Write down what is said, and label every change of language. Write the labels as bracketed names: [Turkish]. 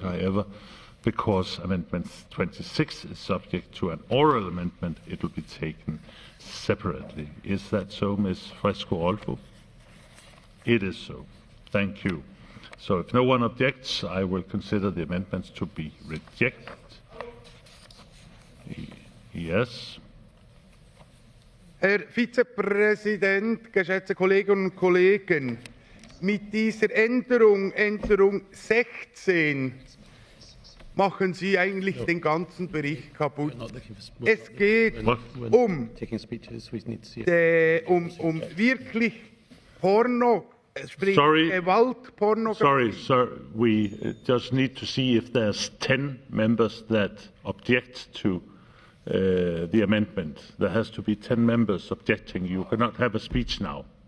[English] However, because Amendment 26 is subject to an oral amendment, it will be taken separately. Is that so, Ms. Fresco-Olfo? It is so. Thank you. So if no one objects, I will consider the amendments to be rejected. Yes. [German] Herr Vizepräsident, geschätzte Kolleginnen und Kollegen, mit dieser Änderung 16, machen Sie eigentlich den ganzen Bericht kaputt. Es geht um wirklich Porno, sprich Gewaltpornografie. [English] Sorry, sir. We just need to see if there's 10 members that object to the amendment. There has to be 10 members objecting. You cannot have a speech now.